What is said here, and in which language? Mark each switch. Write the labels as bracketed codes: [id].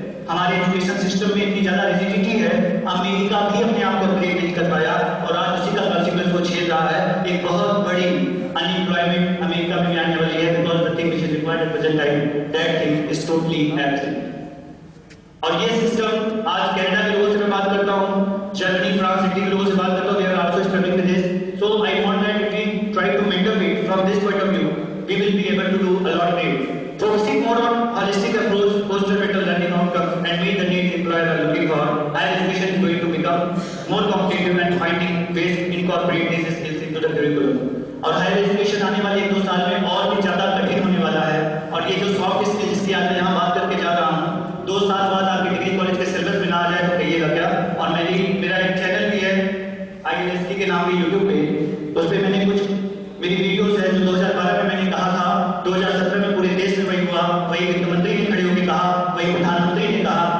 [hi] हमारे education system में इतनी ज्यादा रिजिडिटी है, अमेरिका भी अपने आप को अपग्रेड नहीं कर पाया और आज उसी का कॉन्सिक्वेंस वो झेल रहा है। एक बहुत बड़ी अनएम्प्लॉयमेंट अमेरिका में आने वाली है, [en] Because the thing which is required at present time, that thing is totally absent. [hi] और ये सिस्टम आज कनाडा के लोगों से मैं बात करता हूँ, जर्मनी, फ्रांस, इटली के लोगों से बात करता हूँ, [en] They are also struggling with this. So I want that if we try to mentor it from this point of view, we will be able to do a lot great. Focusing more on holistic approach, foster better learning outcomes, and meet the needs employers are looking for. Higher education is going to become more competitive and finding ways to incorporate these skills into the curriculum. [hi] और higher education आने वाले 1-2 साल में और भी ज्यादा कठिन होने वाला है। और ये जो सॉफ्ट स्किल्स की आज मैं यहाँ बात करके जा रहा हूँ, 2 साल बाद आपके डिग्री कॉलेज के सिलेबस में ना आ जाए तो कहिएगा क्या। और मेरा एक चैनल भी है INST के नाम पे यूट्यूब पे, उस पर मैंने कुछ मेरी वीडियोस है जो 2012 में मैंने कहा था, 2017 में पूरे देश में वही हुआ, वही वित्त मंत्री ने खड़े होकर कहा, वही प्रधानमंत्री ने कहा।